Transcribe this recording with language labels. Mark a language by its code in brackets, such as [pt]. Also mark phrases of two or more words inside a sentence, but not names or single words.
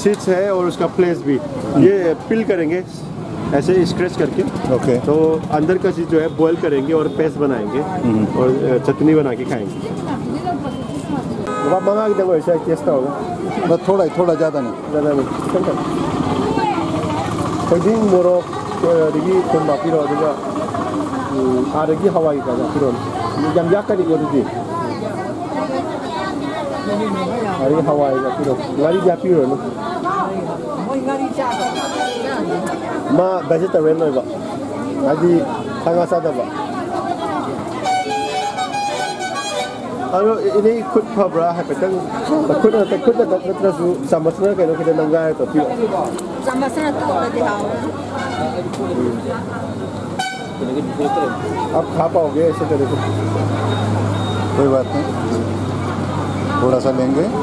[hi] सीड्स है और उसका फ्लेश भी, ये पिल करेंगे ऐसे स्क्रैच करके, ओके, तो अंदर का चीज़ जो है बॉईल करेंगे और पेस्ट बनाएंगे और चटनी बना के खाएंगे। जब आप मंगा के देखो ऐसा टेस्ट होगा, बस थोड़ा ज़्यादा नहीं। ज़्यादा नहीं। [mni] मोरक ꯑꯗꯒꯤ ꯊꯨꯝ ꯍꯥꯞꯄꯤꯔꯣ ꯑꯗꯨꯒ ꯑꯥꯗꯒꯤ ꯍꯋꯥꯏ ꯀꯩꯀꯥ ꯍꯥꯞꯄꯤꯔꯣ ꯌꯥꯝ ꯌꯥꯛꯀꯅꯤꯀꯣ ꯑꯗꯨꯗꯤ ꯑꯗꯒꯤ ꯍꯋꯥꯏ ꯍꯥꯞꯄꯤꯔꯣ ꯉꯥꯔꯤꯗꯤ ꯍꯥꯞꯄꯤꯔꯨꯔꯅꯨ ꯃꯥ ꯚꯦꯖꯤꯇꯦꯔꯤꯌꯟ ꯑꯣꯏꯕ ꯍꯥꯏꯗꯤ ꯁꯥ ꯉꯥ ꯆꯥꯗꯕ ꯑꯗꯣ ꯏꯅꯦ ꯈꯨꯠ ꯐꯕ꯭ꯔꯥ ꯍꯥꯏꯐꯦꯠꯇꯪ ꯈꯨꯠꯅ ꯅꯠꯇ꯭ꯔꯁꯨ ꯆꯥꯃꯁꯅ ꯀꯩꯅꯣ ꯈꯤꯇꯪ ꯅꯝꯒꯥꯏꯔ ꯇꯧꯕꯤꯔꯣ [hi] चम्मच तोड़ते हाउ आप खा पाओगे ऐसे तरह से कोई बात नहीं, थोड़ा सा लेंगे।